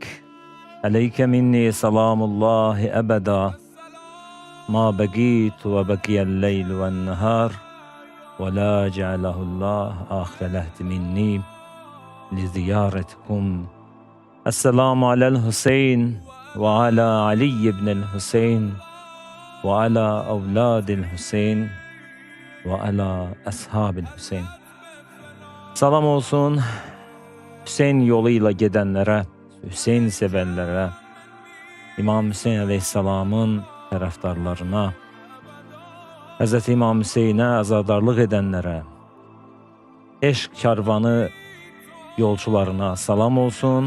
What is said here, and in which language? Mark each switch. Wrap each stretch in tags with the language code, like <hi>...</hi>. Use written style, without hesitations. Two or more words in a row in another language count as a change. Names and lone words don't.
<ar>عليك مني سلام الله أبدا ما بقيت وبقي الليل والنهار، ولا جعله الله آخر العهد مني لزيارتكم. السلام على الحسين وعلى علي بن الحسين وعلى أولاد الحسين وعلى أصحاب الحسين.</ar> <tr>Salam olsun Hüseyin yoluyla gedenlere, Hüseyin severlere, İmam Hüseyin Aleyhisselam'ın taraftarlarına, Hz. İmam Hüseyin'e azadarlık edenlere, eşq karvanı yolcularına salam olsun.</tr>